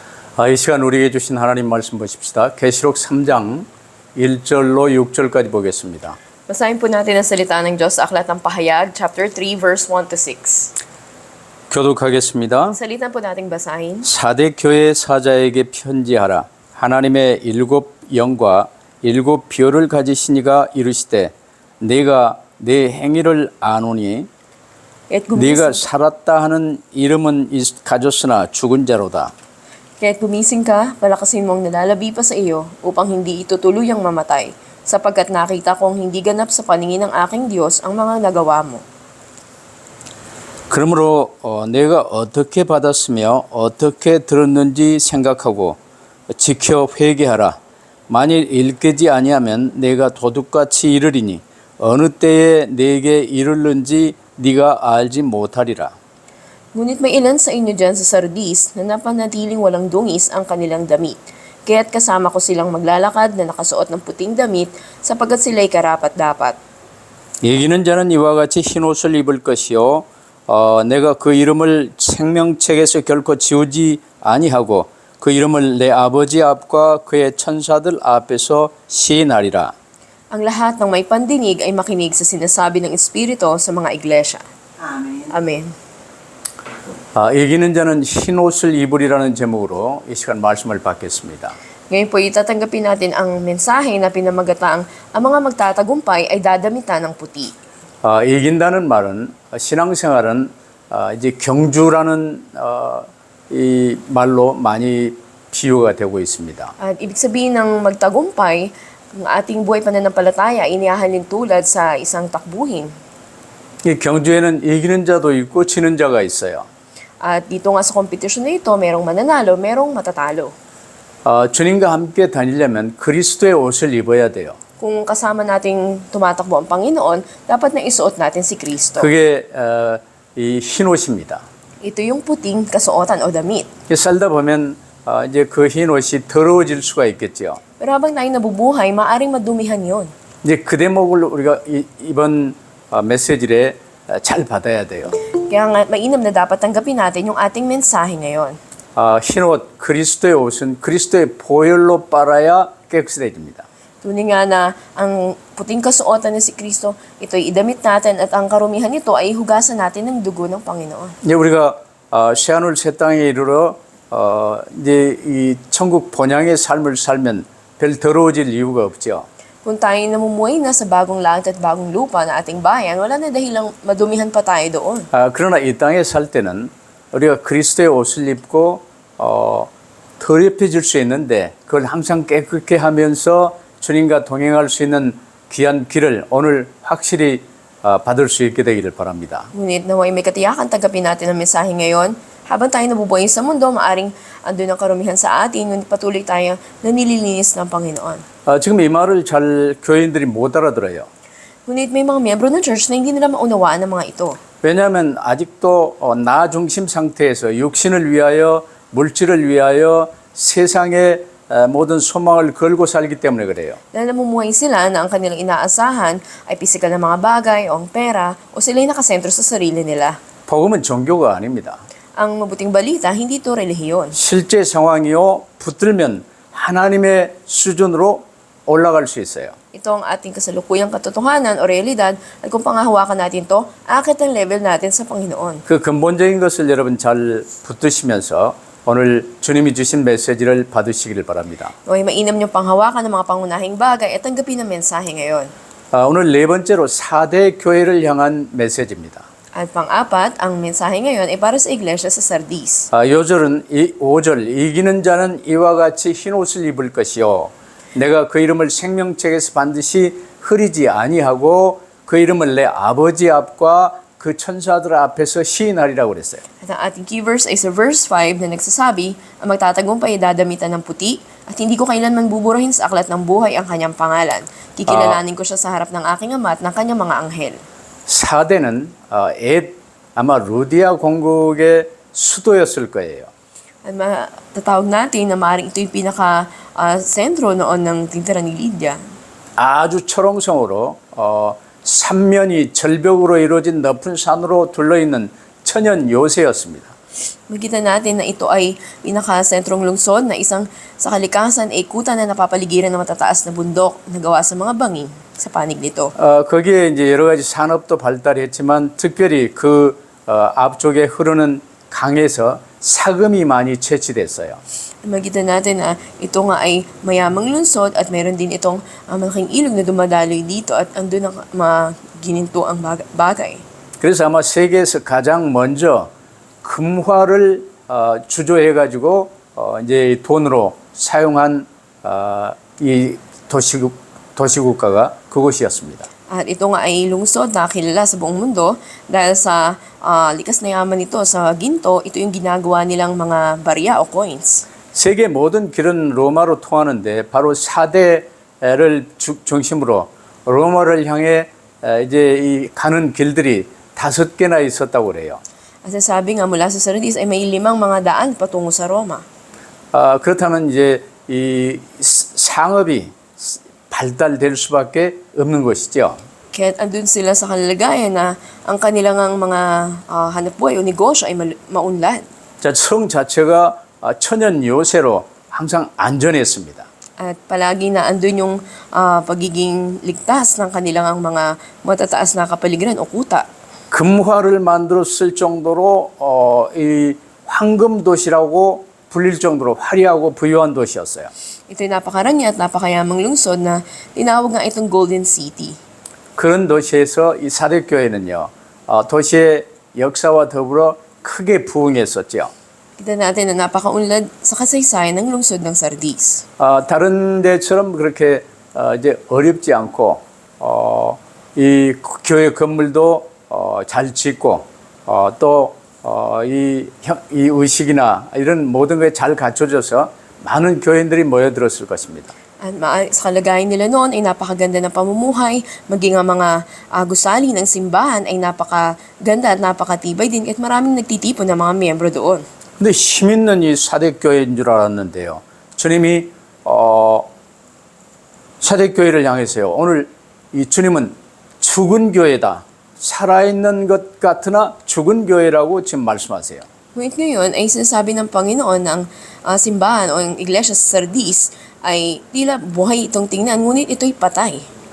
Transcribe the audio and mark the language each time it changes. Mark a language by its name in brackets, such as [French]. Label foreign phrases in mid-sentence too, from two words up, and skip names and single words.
[Korean] 이 시간 우리에게 주신 하나님 말씀 보십시다. 계시록 3장 1절로 6절까지 보겠습니다. [Filipino] Basahin po natin ang salita ng Diyos sa Aklat ng Pahayag, [English] chapter 3, verse 1 to 6. [Korean] 교독하겠습니다. [Filipino] Salitan po nating basahin. [Korean] 사대 교회 사자에게 편지하라. 하나님의 일곱 영과 일곱 별을 가지시니가 이르시되 내가 내 행위를 아노니 네가 살았다 하는 이름은 가졌으나 죽은 자로다. [Filipino] Kaya't gumising ka, palakasin mong nalalabi pa sa iyo upang hindi ito tuluyang mamatay, sapagkat nakita kong hindi ganap sa paningin ng aking Diyos ang mga nagawa mo. [Korean] 그러므로 내가 어떻게 받았으며 어떻게 들었는지 생각하고 지켜 회개하라. 만일 일깨지 아니하면 내가 도둑같이 이르리니 어느 때에 내게 이르는지 네가 알지 못하리라. [Filipino] Ngunit may ilan sa inyo dyan sa Sardis na napanatiling walang dungis ang kanilang damit. Kaya't kasama ko silang maglalakad na nakasuot ng puting damit sapagkat sila'y karapat-dapat. [Korean] 이기는 자는 이와 같이 흰 옷을 입을 것이요 내가 그 이름을 생명책에서 결코 지우지 아니하고 그 이름을 내 아버지 앞과 그의 천사들 앞에서 시인하리라. [Filipino] Ang lahat ng may pandinig ay makinig sa sinasabi ng Espiritu sa mga iglesia. [Korean] 아멘. [Filipino] Amen. [Korean] 이기는 자는 흰 옷을 입으리라는 제목으로 이 시간 말씀을 받겠습니다. [Filipino] Ngayon po itatanggapin natin ang mensahe na pinamagataang ang mga magtatagumpay ay dadamitan ng puti. [Korean] 이긴다는 말은 신앙생활은 이제 경주라는 이 말로 많이 비유가 되고 있습니다. [Filipino] At ibig sabihin ng magtagumpay, ang ating buhay pananampalataya inihahalin tulad sa isang takbuhin. [Korean] 이 경주에는 이기는 자도 있고 지는 자가 있어요. [Filipino] At dito nga sa kompetisyon na ito, merong mananalo, merong matatalo. [Korean] 주님과 함께 다니려면 그리스도의 옷을 입어야 돼요. [Filipino] Kung kasama nating tumatakbo ang Panginoon, dapat na isuot natin si Kristo. [Korean] 그게 이 흰 옷입니다. [Filipino] Ito yung puting kasuotan o damit. [Korean] 살다 보면 이제 그 흰 옷이 더러워질 수가 있겠죠. [Filipino] Pero habang tayo nabubuhay, maaring madumihan yon. [Korean] 이제 그 대목을 우리가 이번 메시지에 잘 받아야 돼요. [Filipino] Kaya nga, mainam na dapat tanggapin natin yung ating mensahe ngayon. [Korean] 흰 옷, 그리스도의 옷은 그리스도의 보혈로 빨아야 깨끗해집니다. [Filipino] Tunay nga na ang puting kasuotan ni si Kristo, ito'y idamit natin at ang karumihan nito ay hugasan natin ng dugo ng Panginoon. [Korean] 이제 우리가 새하늘 새 땅에 이르러 이제 이 천국 본향의 삶을 살면 별 더러워질 이유가 없죠. [Filipino] Kung tayo namumuhay na sa bagong langit at bagong lupa na ating bayan, wala na dahilang madumihan pa tayo doon. [Korean] 그러나 이 땅에 살 때는 우리가 그리스도의 옷을 입고 더럽혀질 수 있는데 그걸 항상 깨끗게 하면서 주님과 동행할 수 있는 귀한 길을 오늘 확실히 받을 수 있게 되기를 바랍니다. [Filipino] Ngunit naway may katiyakan tanggapin natin ang mensahe ngayon. Habang tayo nabubuhay sa mundo, maaring andun ang karumihan sa atin, ngunit patuloy tayo na nililinis ng Panginoon. [Korean] 지금 이 말을 잘 교인들이 못 알아들어요. [Filipino] Ngunit may mga miyembro ng church na hindi nila maunawaan ang mga ito. [Korean] 왜냐하면 아직도 나 중심 상태에서 육신을 위하여 물질을 위하여 세상의 모든 소망을 걸고 살기 때문에 그래요. [Filipino] Dahil namumuhay sila na ang kanilang inaasahan ay pisikal na mga bagay o ang pera o sila'y nakasentro sa sarili nila. [Korean] 복음은 종교가 아닙니다. [Filipino] Ang mabuting balita, hindi ito relihiyon. [Korean] 실제 상황이요 붙들면 하나님의 수준으로 올라갈 수 있어요. [Filipino] Ito ang ating kasalukuyang katotohanan o realidad at kung pangahawakan natin to, akit ang level natin sa Panginoon. [Korean] 그 근본적인 것을 여러분 잘 붙드시면서 오늘 주님이 주신 메시지를 받으시기를 바랍니다. [Filipino] Naway mainam niyong panghawakan ng mga pangunahing bagay at tanggapin ang mensahe ngayon. [Korean] 오늘 네 번째로 4대 교회를 향한 메시지입니다. [Filipino] At pang-apat, ang mensahe ngayon ay para sa iglesia sa Sardis. [Korean] 요절은 5절 이기는 자는 이와 같이 흰 옷을 입을 것이요 내가 그 이름을 생명책에서 반드시 흐리지 아니하고 그 이름을 내 아버지 앞과 그 천사들 앞에서 시인하리라고 그랬어요. [Filipino] At ang ating [English] key verse [Filipino] ay sa verse 5 na nagsasabi, ang magtatagumpay ay dadamitan ng puti at hindi ko kailanman buburahin sa aklat ng buhay ang kanyang pangalan. Kikilalanin ko siya sa harap ng aking ama at ng kanyang mga anghel. [Korean] 4대는 아마 루디아 공국의 수도였을 거예요. [Filipino] At matatawag natin na maaaring ito yung pinaka-sentro noon ng tingtira ni Lydia. [Korean] 아주 초롱성으로 삼면이 절벽으로 이루어진 높은 산으로 둘러있는 천연 요새였습니다. [Filipino] Makita natin na ito ay pinakasentrong lungsod na isang sa kalikasan ay kuta na napapaligiran ng matataas na bundok na gawa sa mga bangin sa panig nito. [Korean] 거기에 이제 여러 가지 산업도 발달했지만 특별히 그 앞쪽에 흐르는 강에서 사금이 많이 채취됐어요. [Filipino] Makita natin na ito nga ay mayamang lungsod at meron din itong malaking ilog na dumadaloy dito at andun ang mga gininto ang bagay. [Korean] 그래서 아마 세계에서 가장 먼저 금화를 주조해가지고 이제 돈으로 사용한 이 도시국가가 그곳이었습니다. [Filipino] At ito nga ay lungsod na kilala sa buong mundo dahil sa likas na yaman nito sa ginto, ito yung ginagawa nilang mga barya o coins. [Korean] 세계 모든 길은 로마로 통하는데 바로 4대를 중심으로 로마를 향해 이제 이 가는 길들이 5개나 있었다고 그래요. [Filipino] At sabi nga mula sa Sardis ay may 5 mga daan patungo sa Roma. [Korean] 그렇다면 이제 이 상업이 발달될 수밖에 없는 것이죠. [Filipino] Kaya't andun sila sa kalagayan na ang kanilang mga hanapbuhay o negosyo ay maunlad. [Korean] 자, 성 자체가 천연 요새로 항상 안전했습니다. [Filipino] At palagi na andun yung pagiging ligtas ng kanilang mga matataas na kapaligiran o kuta. [Korean] 금화를 만들어 쓸 정도로 이 황금 도시라고 불릴 정도로 화려하고 부유한 도시였어요. [Filipino] Ito'y napakarami at napakayamang lungsod na tinawag nga itong Golden City. [Korean] 그런 도시에서 이 사대교회는요, 도시의 역사와 더불어 크게 부흥했었죠. [Filipino] Kita natin na napakaunlad sa kasaysayan ng lungsod ng Sardis. [Korean] 다른 데처럼 그렇게 이제 어렵지 않고 이 교회 건물도 잘 짓고 또 이 의식이나 이런 모든 게 잘 갖춰져서 많은 교인들이 모여들었을 것입니다. [Filipino] At sa kalagayan nila noon ay napakaganda ng pamumuhay, maging ang mga gusali ng simbahan ay napakaganda at napakatibay din at maraming nagtitipon ng mga miyembro doon. [Korean] 근데 힘 있는 이 사대교회인 줄 알았는데요. 주님이 사대교회를 향해서요. 오늘 이 주님은 죽은 교회다. 살아있는 것 같으나 죽은 교회라고 지금 말씀하세요. [Filipino] Ngunit ngayon ay sinasabi ng Panginoon ng simbahan o ang iglesia sa Sardis ay tila buhay itong tingnan, ngunit ito'y patay.